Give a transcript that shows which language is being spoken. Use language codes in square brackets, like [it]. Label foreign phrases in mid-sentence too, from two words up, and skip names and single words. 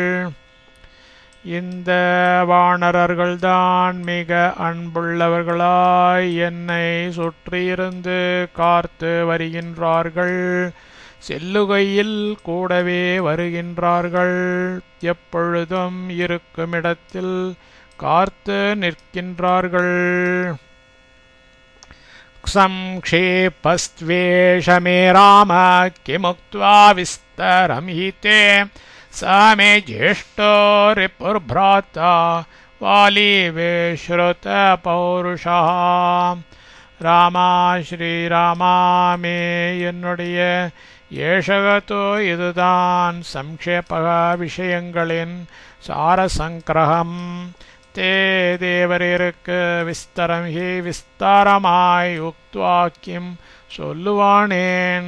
[ta] இந்த வானரர்கள்தான் மிக அன்புள்ளவர்களாய் என்னை சுற்றியிருந்து காத்து வருகின்றார்கள். செல்லுகையில் கூடவே வருகின்றார்கள். எப்பொழுதும் இருக்குமிடத்தில் காத்து நிற்கின்றார்கள். [sa] संक्षेपस्त्वेष मे राम किमुक्त्वा विस्तरं हि ते स मे ज्येष्ठो रिपुर्भ्राता वाली विश्रुतपौरुषः. [ta] ராமா ஸ்ரீராமா மே என்னுடைய ஏஷகத்தோ இதுதான் சம்க்ஷேபக விஷயங்களின் சாரசங்கிரகம். தே தேவரீருக்கு விஸ்தரம் ஹி விஸ்தாரமாய் உக்த்வா கிம் சொல்லுவானேன்.